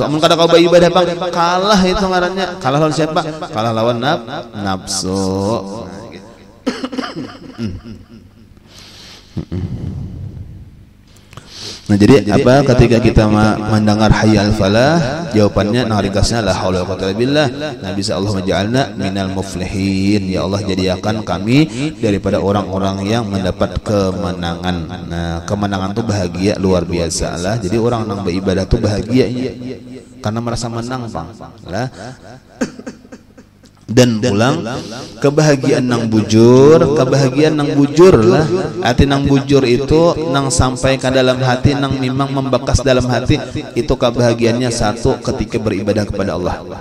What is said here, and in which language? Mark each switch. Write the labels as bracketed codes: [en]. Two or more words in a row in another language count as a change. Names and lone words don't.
[bjn] Mun kada kau ibadah Bang, kalah itu ngarannya. Kalah lawan siapa? Kalah lawan nafsu. Nah, jadi apa ketika kita mendengar [ar] hayyal falah, [bjn] jawabannya nah ringkasnya [ar] la haula wala quwwata illa billah. [bjn] Nah, bisa [ar] Allah menja'alna minal muflihin. [bjn] Ya Allah, jadikan kami daripada orang-orang yang mendapat kemenangan. Nah, kemenangan itu bahagia luar biasa lah. Jadi orang yang beribadah itu bahagia karena merasa menang, Bang. Lah. Dan pulang kebahagiaan nang bujur lah. Arti nang bujur itu nang sampai ke dalam hati, nang memang membekas dalam hati. Itu kebahagiaannya satu ketika beribadah kepada Allah.